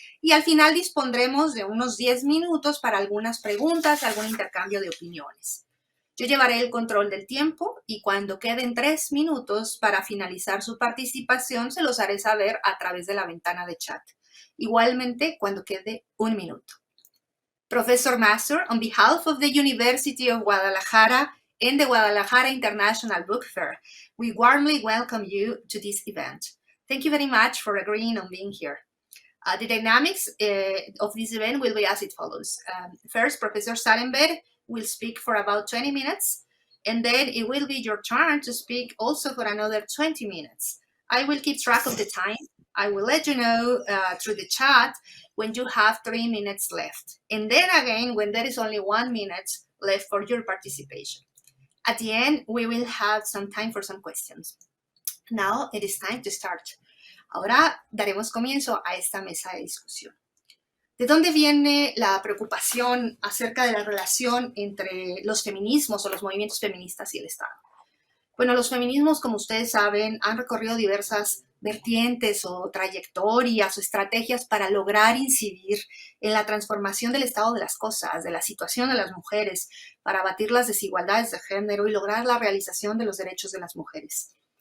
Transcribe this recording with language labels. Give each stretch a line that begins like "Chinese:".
Spanish: Y al final dispondremos de unos 10 minutos para algunas preguntas, algún intercambio de opiniones. Yo llevaré el control del tiempo y cuando queden 3 minutos para finalizar su participación, se los haré saber a través de la ventana de chat. Igualmente, cuando quede 1 minuto.
English: Professor Masur, on behalf of the University of Guadalajara and the Guadalajara International Book Fair, we warmly welcome you to this event. Thank you very much for agreeing on being here. The dynamics of this event will be as it follows. First, Professor Sarenberg will speak for about 20 minutes, and then it will be your turn to speak also for another 20 minutes. I will keep track of the time. I will let you know through the chat when you have 3 minutes left. And then again, when there is only 1 minute left for your participation. At the end, we will have some time for some questions. Now it is time to start.
Spanish: Ahora daremos comienzo a esta mesa de discusión. ¿De dónde viene la preocupación acerca de la relación entre los feminismos o los movimientos feministas y el Estado? Bueno, los feminismos, como ustedes saben, han recorrido diversas vertientes o trayectorias o estrategias para lograr incidir en la transformación del estado de las cosas, de la situación de las mujeres, para abatir las desigualdades de género y lograr la realización de los derechos de las mujeres.